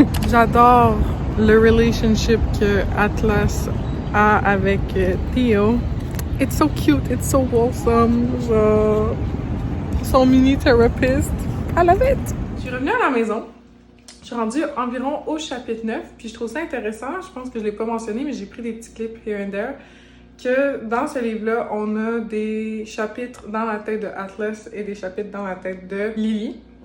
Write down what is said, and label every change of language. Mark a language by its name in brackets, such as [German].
[French] J'adore le relationship que Atlas a avec Theo. [English] It's so cute, it's so wholesome. [French] Genre, son mini therapist. [English] I love it. [French] Je suis revenue à la maison. Je suis rendue environ au chapitre 9, puis je trouve ça intéressant, je pense que je l'ai pas mentionné, mais j'ai pris des petits clips [English] here and there, [French] que dans ce livre-là, on a des chapitres dans la tête de Atlas et des chapitres dans la tête de Lily.